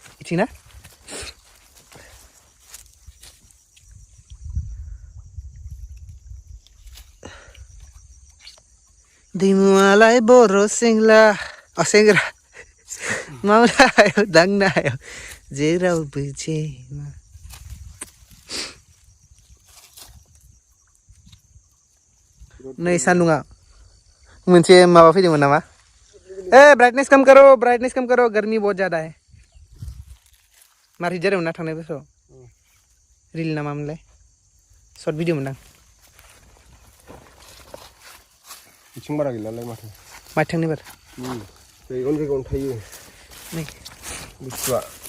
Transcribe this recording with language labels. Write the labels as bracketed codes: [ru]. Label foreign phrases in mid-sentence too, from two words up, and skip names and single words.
[brx] बिथिं ना दैमुआलाय बर' सेंग्रा मावनायाव दांनायाव जेरावबो जेना नै सान्दुङा मोनसे माबा फैदोंमोन नामा ब्राइटनेस [hi] कम करो गर्मी बहुत ज्यादा है [brx] मारै जादोंमोन ना थांनाय बोसोराव रिल ना मामोनलाय [en] short video [brx] मोनदां बिथिं बारा गैलालाय माथो थांनो एबार जायगायावनो थायो नै बुस्थुआ